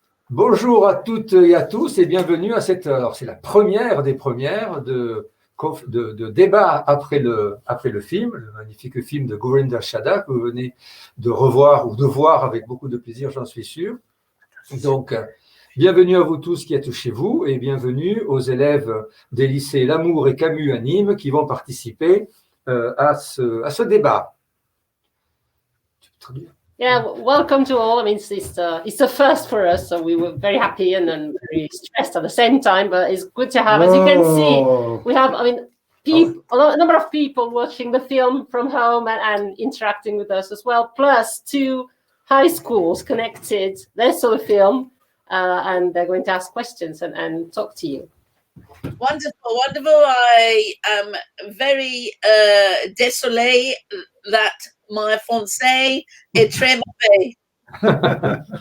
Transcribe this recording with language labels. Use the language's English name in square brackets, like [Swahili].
[French] Bonjour à toutes et à tous et bienvenue à cette heure. C'est la première des premières de débat après le film, le magnifique film de Gurinder Chadha que vous venez de revoir ou de voir avec beaucoup de plaisir, j'en suis sûr. Donc, bienvenue à vous tous qui êtes chez vous et bienvenue aux élèves des lycées L'Amour et Camus à Nîmes qui vont participer à ce débat. Tu peux traduire? [English] Yeah, welcome to all. I mean, it's the first for us, so we were very happy and then very stressed at the same time. But it's good to have, as you can see, we have, I mean, a number of people watching the film from home and interacting with us as well. Plus 2 high schools connected. They saw the film and they're going to ask questions and talk to you. Wonderful, wonderful. I am very [French] désolé [English] that my [French] français est très mauvais.